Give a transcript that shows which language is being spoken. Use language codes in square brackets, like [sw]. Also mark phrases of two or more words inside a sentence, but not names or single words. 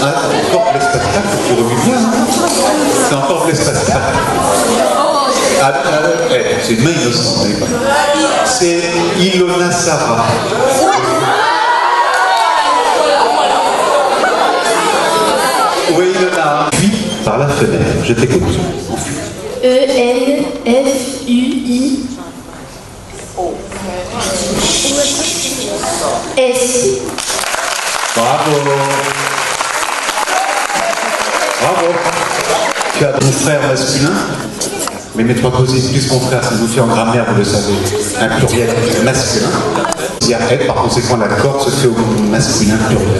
[fr] Ah, encore Blaise Pascal, faut que tu remues bien. C'est encore Blaise Pascal. C'est une main innocente. C'est Ilona Sarah. Oui, Ilona. Puis, par la fenêtre, je t'écoute. E-N-F-U-I S. Bravo. Bravo. Tu as ton frère masculin, mais mes trois cousines plus mon frère, ça vous fait en grammaire, vous le savez, un pluriel masculin. Il y a elle, par conséquent, la corde se fait au masculin pluriel.